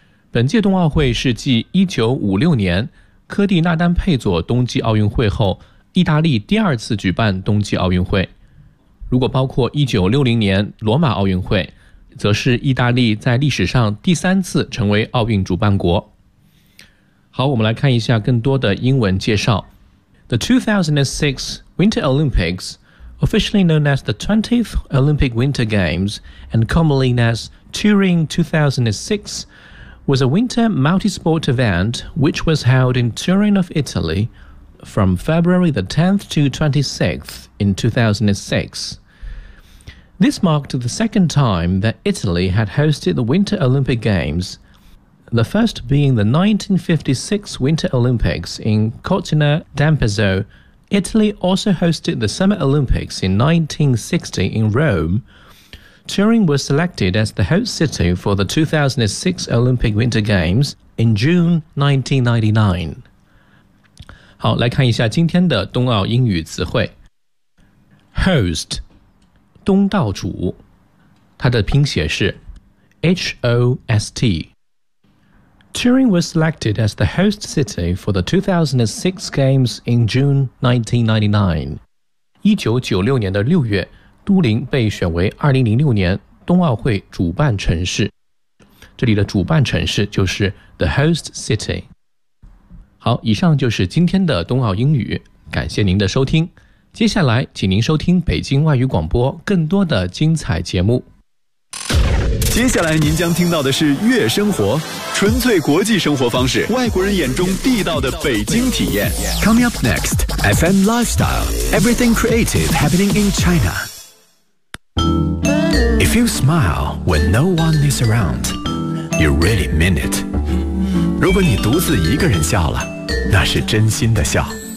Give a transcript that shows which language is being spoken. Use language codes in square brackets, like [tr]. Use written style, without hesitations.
[zh] 本届冬奥会是继1956年科蒂纳丹佩佐冬季奥运会后意大利第二次举办冬季奥运会，如果包括1960年罗马奥运会，则是意大利在历史上第三次成为奥运主办国。好，我们来看一下更多的英文介绍。 [en] The 2006 Winter Olympics, officially known as the 20th Olympic Winter Games and commonly known as Turin 2006,was a winter multi-sport event which was held in Turin of Italy from February the 10th to 26th in 2006. This marked the second time that Italy had hosted the Winter Olympic Games, the first being the 1956 Winter Olympics in Cortina d'Ampezzo. Italy also hosted the Summer Olympics in 1960 in Rome,Turin was selected as the host city for the 2006 Olympic Winter Games in June 1999. [zh] 好，来看一下今天的冬奥英语词汇。 Host, 东道主，它的拼写是 H-O-S-T. [en] Turin was selected as the host city for the 2006 Games in June 1999. [zh] 1996年的6月都灵被选为2006年冬奥会主办城市，这里的主办城市就是 [en] The Host City。 [zh] 好，以上就是今天的冬奥英语，感谢您的收听，接下来请您收听北京外语广播更多的精彩节目。接下来您将听到的是月生活，纯粹国际生活方式，外国人眼中地道的北京体验。 [en] Coming up next, FM Lifestyle, Everything Creative Happening in ChinaIf you smile when no one is around, you really mean it. [zh] 如果你独自一个人笑了，那是真心的笑。